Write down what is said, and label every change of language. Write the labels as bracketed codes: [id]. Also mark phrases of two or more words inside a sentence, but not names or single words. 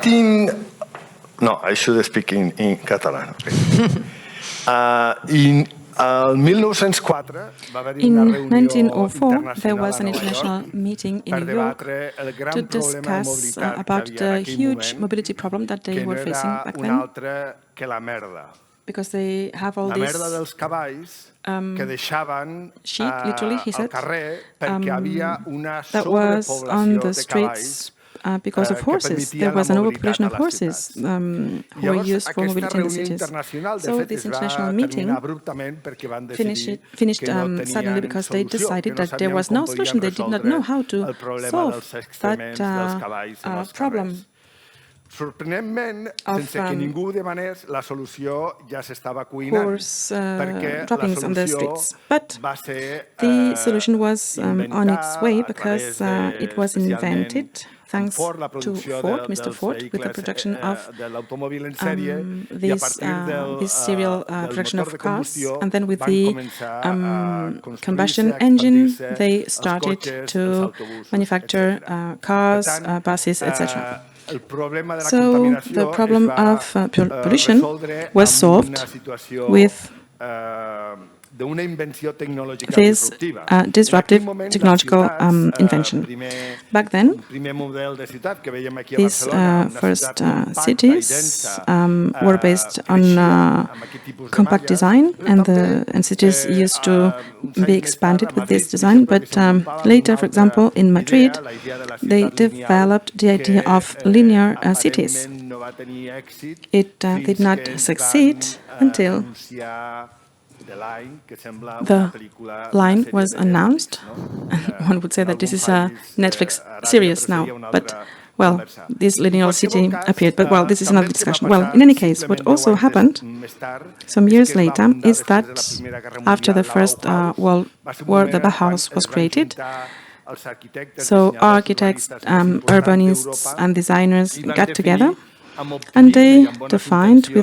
[en] No, I should speak in Catalan. [ca] El 1904 va haver-hi [en] In [ca] una reunió [en] 1904, there [ca] internacional [en] was a an [ca] Nova [en] international [ca] York [en] meeting in [ca] per [en] New York [ca] debatre el gran [en] to [ca] problema de [en] discuss [ca] mobilitat que [en] about [ca] havia en [en] the [ca] aquell [en] huge [ca] moment, [en] mobility problem that they [ca] que no [en] were facing [ca] era [en] back [ca] un [en] then, [ca] altre que la merda. [en] because they have all [ca] La merda [en] this [ca] dels cavalls que deixaven [en] sheep, literally, he [ca] al [en] said, [ca] carrer perquè havia una [en] that was on [ca] sobrepoblació [en] the [ca] de cavalls [en] streets because of [ca] que [en] horses. There [ca] permetia la [en] was an [ca] mobilitat [en] overpopulation [ca] a [en] of [ca] les [en] horses [ca] ciutats. [en] who were [ca] Llavors, [en] used for [ca] aquesta [en] mobility in the [ca] reunió [en] cities. [ca] internacional, de [en] So [ca] fet, [en] this [ca] es [en] international [ca] va [en] meeting [ca] terminar abruptament perquè van decidir [en] finished [ca] que no [en] suddenly [ca] tenien [en] because they [ca] solució, que [en] decided [ca] no [en] that there [ca] sabien [en] was [ca] com [en] no solution. [ca] podien [en] They did not know [ca] resoldre [en] how to [ca] el problema [en] solve [ca] dels [en] that [ca] excrements dels cavalls en els [en] problem [ca] carrers. Sorprenentment, [en] of [ca] sense que ningú demanés, la solució ja s'estava cuinant, [en] horse [ca] perquè la [en] droppings on the [ca] solució [en] streets. But [ca] va ser [en] the solution was on its way [ca] inventada a [en] because [ca] través [en] it was invented thanks [ca] Ford, la [en] to [ca] producció [en] Ford, Mr. [ca] dels [en] Ford, with the [ca] vehicles [en] production of [ca] de l'automòbil en sèrie i a partir [en] this serial [ca] del [en] production [ca] motor [en] of [ca] de [en] cars, [ca] combustió [en] and then with [ca] van [en] the [ca] començar a [en] combustion [ca] construir-se, a [en] engine, [ca] expandir-se [en] they [ca] els [en] started [ca] cotxes, els [en] to [ca] autobusos, [en] manufacture [ca] etc. [en] cars, [ca] Per tant, [en] buses, etc. [ca] el problema de la [en] So the [ca] contaminació [en] problem [ca] es va [en] of pollution [ca] resoldre [en] was [ca] amb [en] solved [ca] una situació [en] with [ca] d'una invenció tecnològica [en] this [ca] disruptiva. [en] disruptive [ca] En aquell moment, [en] technological [ca] les ciutats, [en] invention. Back then, [ca] el primer model de ciutat que veiem aquí a [en] these [ca] Barcelona, una [en] first [ca] ciutat compacta i [en] cities [ca] densa, [en] were based on [ca] creixia amb aquest tipus de [en] compact [ca] malles, [en] design, [ca] però [en] and cities used to [ca] uns [en] be [ca] anys més [en] expanded [ca] tard, a [en] with this [ca] Madrid, [en] design. [ca] per exemple, [en] But [ca] desenvolupaven [en] later, [ca] una [en] for [ca] altra [en] example, in Madrid, [ca] idea, la idea de la [en] they [ca] ciutat lineal, [en] developed the idea [ca] que [en] of linear cities. [ca] aparentment no va tenir èxit [en] It [ca] fins [en] did not [ca] que ens [en] succeed [ca] van [en] until [ca] anunciar The Line, que sembla una [en] the [ca] pel·lícula, [en] line [ca] una sèrie [en] was [ca] de [en] announced. [ca] Netflix, no? [en] One would say [ca] En [en] that this [ca] algun [en] is a [ca] país, [en] Netflix [ca] a Aràbia, [en] series [ca] però [en] now, [ca] seria una [en] but [ca] altra [en] well, [ca] conversa. [en] this [ca] En [en] linear [ca] qualsevol [en] city [ca] cas, [en] appeared, but well, this is [ca] també [en] another [ca] el que va [en] discussion. Well, [ca] passar [en] in any case, what [ca] simplement 10 [en] also [ca] anys [en] happened [ca] més tard [en] some [ca] és [en] years [ca] que es va [en] later [ca] fundar [en] is [ca] després [en] that [ca] de la Primera Guerra [en] after the [ca] Mundial, la [en] First [ca] Bauhaus, [en] World [ca] va ser un [en] War, [ca] moment [en] the [ca] en quan [en] Bauhaus was [ca] es van [en] created. [ca] juntar els arquitectes, [en] So [ca] dissenyadors, [en] architects, [ca] urbanistes més importants [en] urbanists, [ca] d'Europa [en] and designers [ca] i van [en] got together, [ca] definir amb [en] and [ca] optimisme [en] they [ca] i amb bones [en] defined with